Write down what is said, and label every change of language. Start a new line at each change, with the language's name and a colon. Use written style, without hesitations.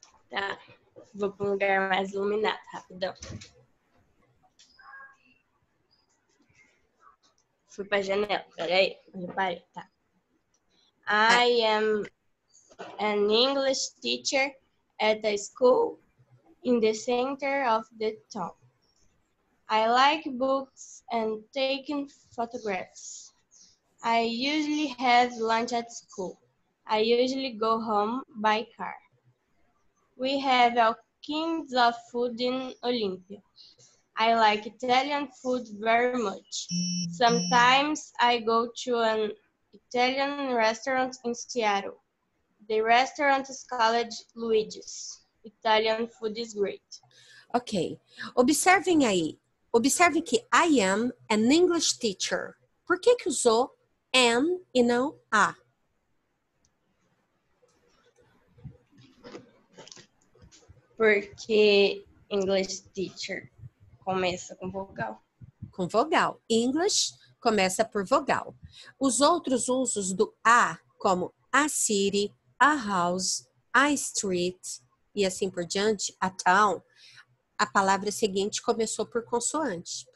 Portuguese: Tá, vou para um lugar mais iluminado, rapidão. Fui pra janela, peraí, onde eu parei, tá.
English: I am an English teacher at a school in the center of the town. I like books and taking photographs. I usually have lunch at school. I usually go home by car. We have all kinds of food in Olympia. I like Italian food very much. Sometimes I go to an Italian restaurant in Seattle. The restaurant is called Luigi's. Italian food is great.
Portuguese: Ok. Observem aí. Observe que
English: I am an English teacher.
Portuguese: Por que que usou am e não a? Porque English teacher começa com vogal. Com vogal. English começa por vogal. Os outros usos do a, como a city, a house, a street e assim por diante, a town, a palavra seguinte começou por consoante.